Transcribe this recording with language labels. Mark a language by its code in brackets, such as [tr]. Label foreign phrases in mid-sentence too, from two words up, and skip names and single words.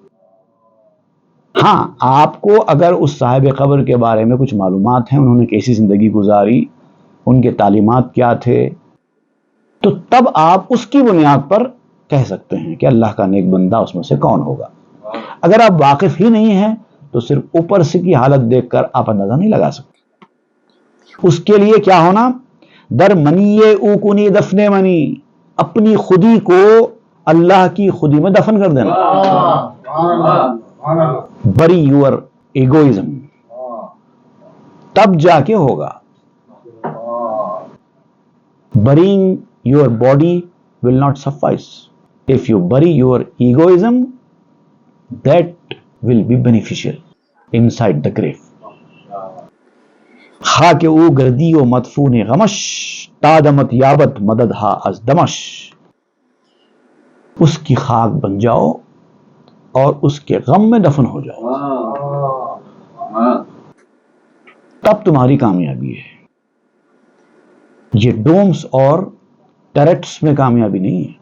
[ur] ہاں، آپ کو اگر اس صاحب قبر کے بارے میں کچھ معلومات ہیں، انہوں نے کیسی زندگی گزاری، ان کے تعلیمات کیا تھے، تو تب آپ اس کی بنیاد پر کہہ سکتے ہیں کہ اللہ کا نیک بندہ اس میں سے کون ہوگا. اگر آپ واقف ہی نہیں ہیں تو صرف اوپر سے کی حالت دیکھ کر آپ اندازہ نہیں لگا سکتے. اس کے لیے کیا ہونا؟ [fa] در منی او کنی دفن منی، [ur] اپنی خودی کو اللہ کی خودی میں دفن کر دینا. [en] bury your egoism, [ur] تب جا کے ہوگا. [en] burying your body will not suffice. If you bury your egoism, that will be beneficial inside the grave. [fa] خاک او گردی و مدفون غمش، تادمت یابت مدد ہا از دمش. [ur] اس کی خاک بن جاؤ اور اس کے غم میں دفن ہو جاؤ، تب تمہاری کامیابی ہے. یہ ڈومز اور ٹیرٹس میں کامیابی نہیں ہے.